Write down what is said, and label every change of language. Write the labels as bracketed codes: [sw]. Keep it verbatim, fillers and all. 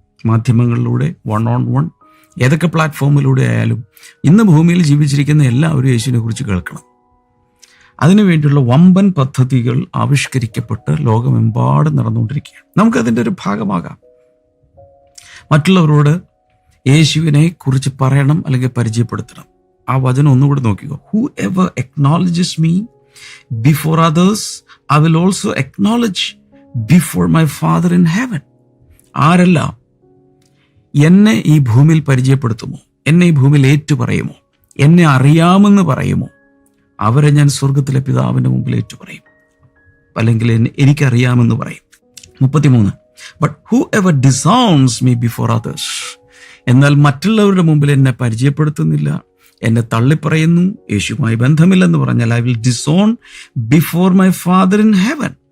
[ml] മാധ്യമങ്ങളിലൂടെ, [en] one on one, [ml] ഏതൊക്കെ പ്ലാറ്റ്ഫോമിലൂടെ ആയാലും ഇന്ന് ഭൂമിയിൽ ജീവിച്ചിരിക്കുന്ന എല്ലാവരും യേശുവിനെ കുറിച്ച് കേൾക്കണം. അതിനുവേണ്ടിയുള്ള വമ്പൻ പദ്ധതികൾ ആവിഷ്കരിക്കപ്പെട്ട് ലോകമെമ്പാടും നടന്നുകൊണ്ടിരിക്കുകയാണ്. നമുക്കതിൻ്റെ ഒരു ഭാഗമാകാം. മറ്റുള്ളവരോട് യേശുവിനെ കുറിച്ച് പറയണം, അല്ലെങ്കിൽ പരിചയപ്പെടുത്തണം. ആ വചനം ഒന്നുകൂടി നോക്കിക്കോ. [en] Whoever acknowledges me before others, I will also acknowledge before my Father in heaven. [ml] ആരെല്ലാം എന്നെ ഈ ഭൂമിയിൽ പരിചയപ്പെടുത്തുമോ, എന്നെ ഈ ഭൂമിയിൽ ഏറ്റുപറയുമോ, എന്നെ അറിയാമെന്ന് പറയുമോ, അവരെ ഞാൻ സ്വർഗത്തിലെ പിതാവിൻ്റെ മുമ്പിൽ ഏറ്റുപറയും, അല്ലെങ്കിൽ എന്നെ എനിക്കറിയാമെന്ന് പറയും. മുപ്പത്തിമൂന്ന്, [en] but whoever disowns me before others, [ml] എന്നാൽ മറ്റുള്ളവരുടെ മുമ്പിൽ എന്നെ പരിചയപ്പെടുത്തുന്നില്ല, എന്നെ തള്ളിപ്പറയുന്നു, യേശുവുമായി ബന്ധമില്ലെന്ന് പറഞ്ഞാൽ [en] I will disown before my Father in heaven.